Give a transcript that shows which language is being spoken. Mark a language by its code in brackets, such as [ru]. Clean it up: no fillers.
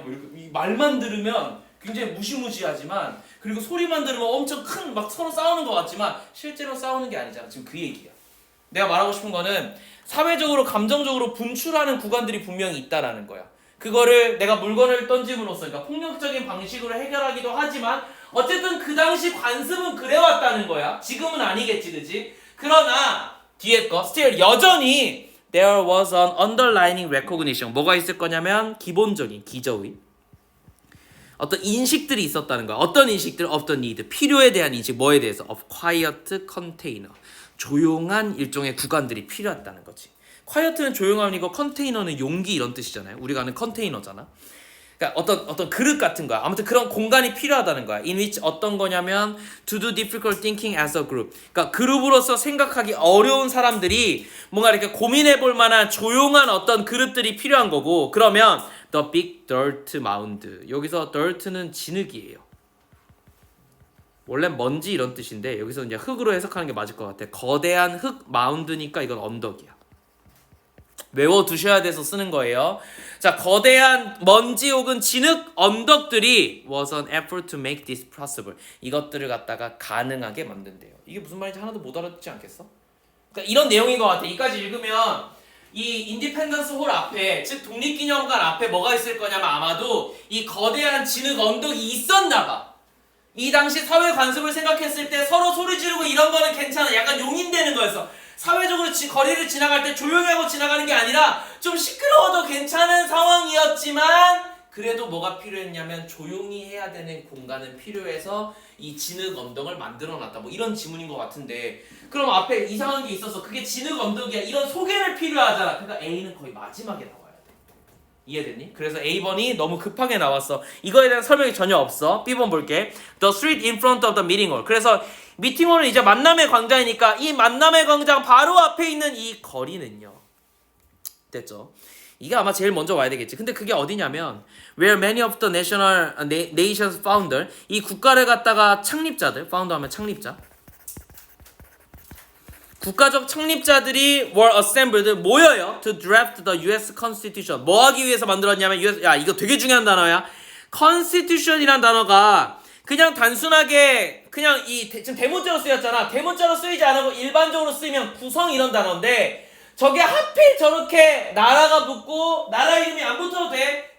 [ko] 뭐 이렇게 이 말만 들으면 굉장히 무시무시하지만 그리고 소리만 들으면 엄청 큰 막 서로 싸우는 것 같지만 실제로 싸우는 게 아니잖아. 지금 그 얘기야. 내가 말하고 싶은 거는 사회적으로 감정적으로 분출하는 구간들이 분명히 있다라는 거야. 그거를 내가 물건을 던짐으로써 그러니까 폭력적인 방식으로 해결하기도 하지만 어쨌든 그 당시 관습은 그래왔다는 거야. 지금은 아니겠지, 그지? 그러나 뒤에 거 [en] still [ko] 여전히 [en] there was an underlying recognition. [ko] 뭐가 있을 거냐면 기본적인 기저의 어떤 인식들이 있었다는 거야. 어떤 인식들? [en] of the need. [ko] 필요에 대한 인식. 뭐에 대해서? [en] of quiet container. [ko] 조용한 일종의 구간들이 필요했다는 거지. quiet는 조용함이고 컨테이너는 용기 이런 뜻이잖아요. 우리가 아는 컨테이너잖아. 그러니까 어떤 그릇 같은 거야. 아무튼 그런 공간이 필요하다는 거야. [en] in which [ko] 어떤 거냐면 [en] to do difficult thinking as a group. [ko] 그러니까 그룹으로서 생각하기 어려운 사람들이 뭔가 이렇게 고민해 볼 만한 조용한 어떤 그릇들이 필요한 거고. [en] 그러면 the big dirt mound. [ko] 여기서 dirt는 진흙이에요. 원래 먼지 이런 뜻인데 여기서 이제 흙으로 해석하는 게 맞을 것 같아. 거대한 흙 마운드니까 이건 언덕이야. 외워두셔야 돼서 쓰는 거예요. 자, 거대한 먼지 혹은 진흙 언덕들이 [en] was an effort to make this possible. [ko] 이것들을 갖다가 가능하게 만든대요. 이게 무슨 말인지 하나도 못 알아듣지 않겠어? 그러니까 이런 내용인 것 같아. 이까지 읽으면 이 인디펜던스 홀 앞에, 즉 독립기념관 앞에 뭐가 있을 거냐면 아마도 이 거대한 진흙 언덕이 있었나 봐. 이 당시 사회 관습을 생각했을 때 서로 소리 지르고 이런 거는 괜찮아. 약간 용인되는 거였어. 사회적으로 거리를 지나갈 때 조용히 하고 지나가는 게 아니라 좀 시끄러워도 괜찮은 상황이었지만 그래도 뭐가 필요했냐면 조용히 해야 되는 공간은 필요해서 이 진흙 언덕을 만들어놨다. 뭐 이런 지문인 것 같은데 그럼 앞에 이상한 게 있어서 그게 진흙 언덕이야. 이런 소개를 필요하잖아. 그러니까 A는 거의 마지막에 나와야 돼. 이해됐니? 그래서 A번이 너무 급하게 나왔어. 이거에 대한 설명이 전혀 없어. B번 볼게. [en] The street in front of the meeting hall. [ko] 그래서 미팅홀은 이제 만남의 광장이니까 이 만남의 광장 바로 앞에 있는 이 거리는요. 됐죠? 이게 아마 제일 먼저 와야 되겠지. 근데 그게 어디냐면 [en] where many of the nations founder [ko] 이 국가를 갖다가 창립자들 [en] founder [ko] 하면 창립자 국가적 창립자들이 [en] were assembled [ko] 모여요 [en] to draft the US Constitution. [ko] 뭐 하기 위해서 만들었냐면 야 이거 되게 중요한 단어야. Constitution이란 단어가 그냥 단순하게 그냥 지금 대문자로 쓰였잖아. 대문자로 쓰이지 않고 일반적으로 쓰이면 구성 이런 단어인데 저게 하필 저렇게 나라가 붙고 나라 이름이 안 붙어도 돼.